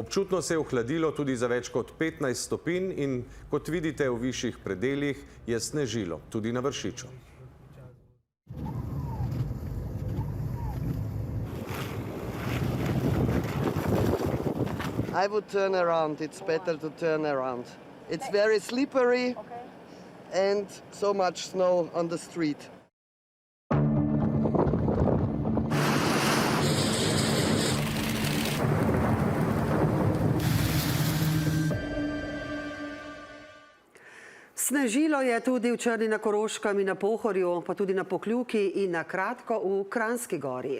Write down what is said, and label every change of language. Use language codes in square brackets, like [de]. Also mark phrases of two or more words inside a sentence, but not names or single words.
[sl] Občutno se je ohladilo tudi za več kot 15 stopinj in kot vidite v višjih predeljih je snežilo, tudi na Vršiču. [en] I would turn around. It's better to turn around. It's very slippery and so much snow on the street. [sl] Snežilo je tudi v Črni na Koroškem in na Pohorju, pa tudi na Pokljuki in na kratko v Kranjski Gori.